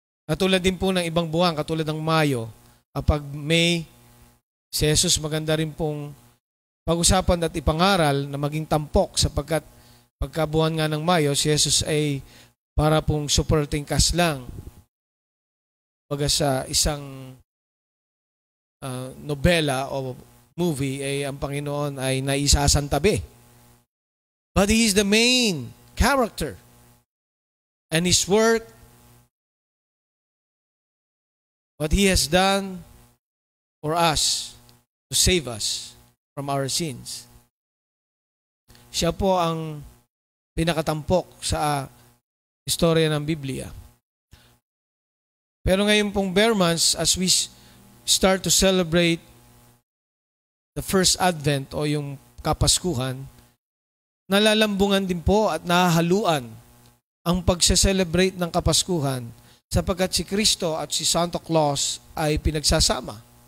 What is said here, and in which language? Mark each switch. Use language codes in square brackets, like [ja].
[tl] Katulad din po ng ibang buwan, katulad ng Mayo, kapag May, si Jesus maganda rin pong pag-usapan at ipangaral na maging tampok sapagkat pagkabuhan nga ng Mayo, si Jesus ay para pong supporting cast lang. Baga sa isang nobela o movie, ang Panginoon ay naisasantabi. [en] But He is the main character. And His work, what He has done for us to save us from our sins. [tl] Siya po ang pinakatampok sa istorya ng Biblia. Pero ngayon pong bare months, [en] as we start to celebrate the first Advent [tl] o yung Kapaskuhan, nalalambungan din po at nahahaluan ang pagse-celebrate ng Kapaskuhan sapagkat si Kristo at si Santa Claus ay pinagsasama.